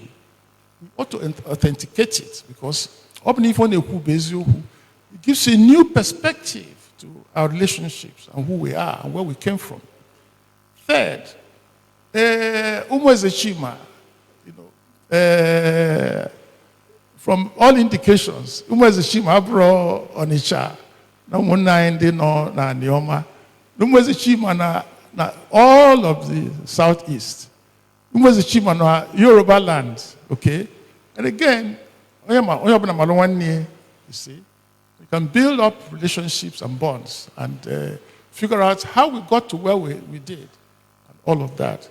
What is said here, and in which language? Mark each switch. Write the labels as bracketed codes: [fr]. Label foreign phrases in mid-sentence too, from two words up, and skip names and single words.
[en] We ought to authenticate it because it gives a new perspective to our relationships and who we are and where we came from. Third, Umo Ezechima, from all indications, Umo Ezechima brought Onitsha, [ig] na Munai no na Nioma, [en] Umo Ezechima na all of the southeast, Umo Ezechima na Yoruba land, okay? And again, you see, we can build up relationships and bonds and figure out how we got to where we did and all of that.